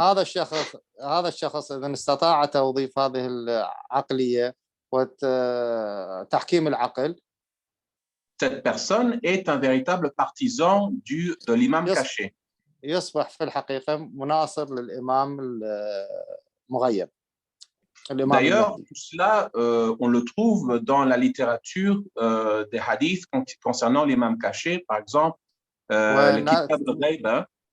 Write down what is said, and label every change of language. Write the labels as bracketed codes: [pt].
[ar] هذا الشخص إذا استطاع توظيف هذه العقلية وتحكيم العقل، [fr] cette personne est un véritable partisan de l'imam caché. [ar] يصبح في الحقيقة مناصر للإمام المغيب. [fr] D'ailleurs, tout cela, on le trouve dans la littérature des hadiths concernant l'imam caché, par exemple, le Kitab al-Ghayba.